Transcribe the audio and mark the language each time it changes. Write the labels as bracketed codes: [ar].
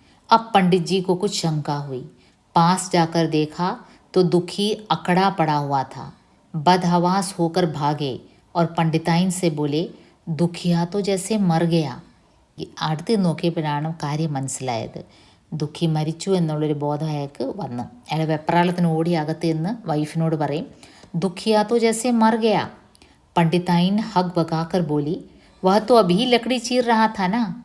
[hi] अब पंडित जी को कुछ शंका हुई, पास जाकर देखा तो दुखी अकड़ा पड़ा हुआ था. बदहवास होकर भागे और पंडिताइन से बोले, दुखिया तो जैसे मर गया. [ml] അടുത്ത് നോക്കിയപ്പോഴാണ് കാര്യം മനസ്സിലായത്. ദുഃഖി മരിച്ചു എന്നുള്ളൊരു ബോധം അയാൾക്ക് വന്നു. അയാൾ വെപ്രാളത്തിന് ഓടി അകത്ത് നിന്ന് വൈഫിനോട് പറയും, ദുഃഖിയാ [hi] तो जैसे मर गया. पंडिताइन हक बकाकर बोली, वह तो अभी लकड़ी चीर रहा था ना.